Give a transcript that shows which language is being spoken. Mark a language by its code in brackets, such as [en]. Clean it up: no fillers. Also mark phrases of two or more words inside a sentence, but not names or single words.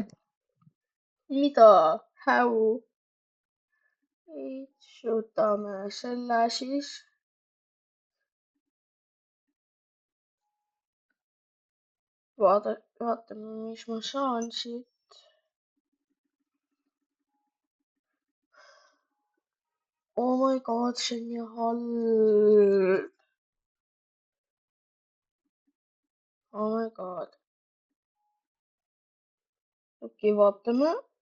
[et] mida? How? võtame selle siis. vaatame, mis ma saan siit. [en] oh my god, [et] see on nii halb. [en] oh my god. [et] okei, vaatame.